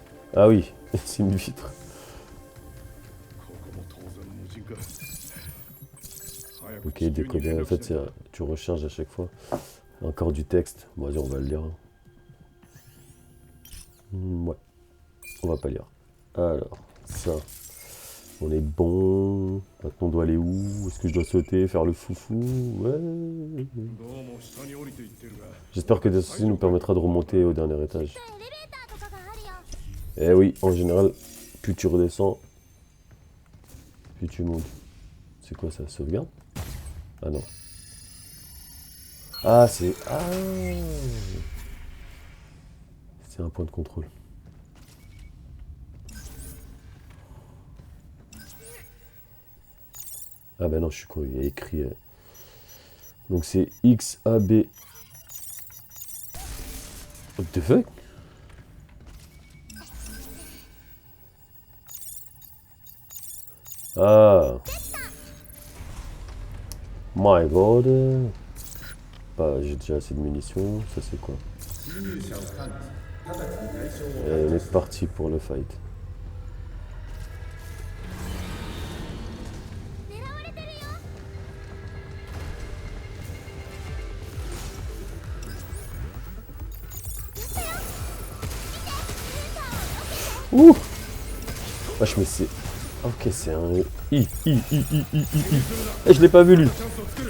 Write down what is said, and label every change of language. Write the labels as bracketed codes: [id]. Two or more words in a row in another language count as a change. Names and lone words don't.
[fr] Ah oui, c'est une vitre. [ja] ここも当然無人か。早く [fr] Ok, [ja] 地球に連 [fr] décoder. En [ja] 絡 [fr] fait, [ja] しないと。 [fr] tu recharges à chaque fois. Encore du texte. Bon, vas-y, on va le lire. Ouais, on va pas lire. Alors, ça. On est bon. Maintenant, on doit aller où? Est-ce que je dois sauter, faire le foufou? Ouais. [ja] どうも下に降りていってるが。 [fr] J'espère que ceci nous permettra de remonter au dernier étage. [ja] エレベーターとかがあるよ。 [fr] Eh oui, en général, plus tu redescends, plus tu montes. C'est quoi ça? Sauvegarde? Ah non. Ah, c'est... Ah! C'est un point de contrôle. Ah bah non, je suis con, il y a écrit... Donc c'est XAB... [en] What the fuck? Ah! My god! [fr] Bah, j'ai déjà assez de munitions, ça c'est quoi? [ja] 侵入者を感知、直ちに対象を [fr] Et [ja] 排 [fr] on [ja] 除 [fr] est [ja] して [fr] parti pour le fight. [ja] 狙われてるよ。 Ouh! [fr] Wesh, mais c'est... Ok, c'est un... Eh, je l'ai pas vu, lui! [ja] チャンスを作る。